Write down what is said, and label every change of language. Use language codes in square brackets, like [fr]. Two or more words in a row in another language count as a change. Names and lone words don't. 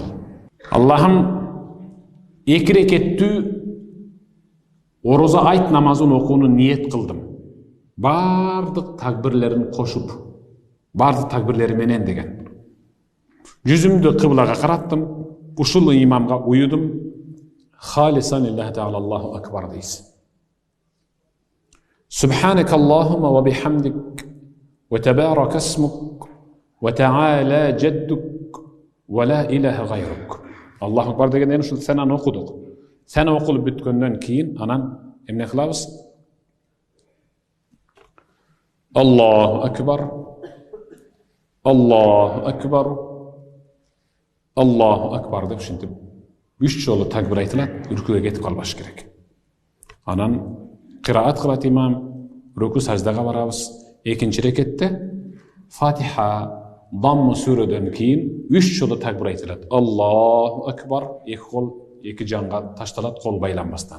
[ky] Аллахым 2 рекеттүү ороза айт намазын окууну ниет кылдым. Бардык такбирлерин кошуп, бардык такбирлери менен деген. Жүзүмдү кыблага караттым, ушул имамга уюдум. [ar] خالصا لله تعالى الله أكبر [ky] дейсиз. [ar] سبحانك اللهم وبحمدك وتبارك اسمك وتعالى جدك ولا إله غيرك. الله أكبر [ky] дегенден ушул сананы окудук. Сана окулуп бүткөндөн кийин анан эмне кылабыз? [ar] الله أكبر الله أكبر الله أكبر [ky] деп ушинтип 3 жолу такбир айтылат, үркүгө кетип калбаш керек. Анан кыраат кылат имам, рүкү саждага барабыз. Экинчи рекетте Фатиха, Дамму сүрөдөн кийин 3 жолу такбир айтылат. [ar] الله أكبر, [ky] 2 кол 2 жанга ташталат, кол байланбастан.